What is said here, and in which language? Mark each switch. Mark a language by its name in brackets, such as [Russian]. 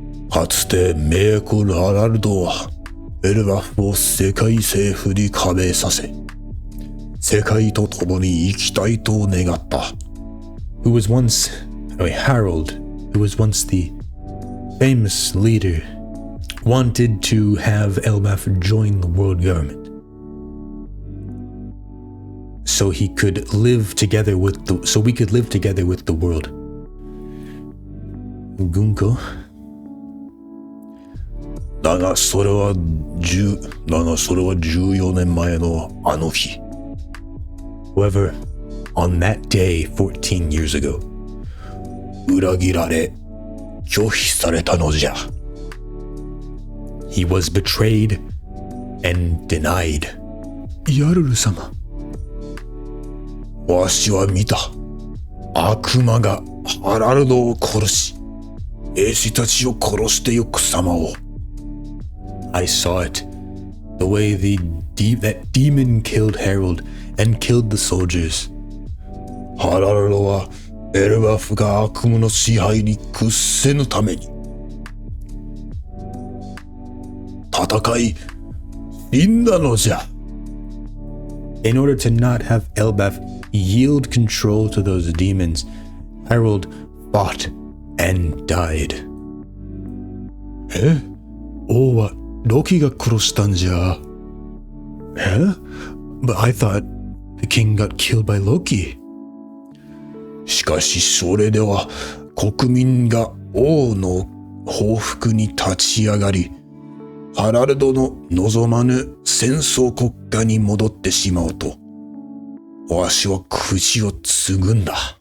[Japanese] かつて名工アラルドはエルバフを世界政府に加盟させ、世界と共に生きたいと願った。 [English] Who was once, Harold, who was once the famous leader, wanted to have Elbaph join the world government. So we could live together with the world. Gunko. [Japanese] だがそれは14年前のあの日。 [English] However, on that day 14 years ago, [Japanese] 裏切られ、拒否されたのじゃ。 [English] he was betrayed and denied. Jarul sama. [Japanese] わしは見た。悪魔がハラルドを殺し、兵士たちを殺してゆく様を。 [English] I saw it. The way that demon killed Harold and killed the soldiers. [Japanese] ハラルドはエルバフが悪夢の支配に屈せぬために戦い死んだのじゃ。 [English] In order to not have Elbaph yield control to those demons, Harold fought and died. [Japanese] 王はロキが殺したんじゃ。 [English] But I thought the king got killed by Loki. [Japanese] しかしそれでは国民が王の報復に立ち上がり、ハラルドの望まぬ戦争国家に戻ってしまうと、わしはくじを継ぐんだ。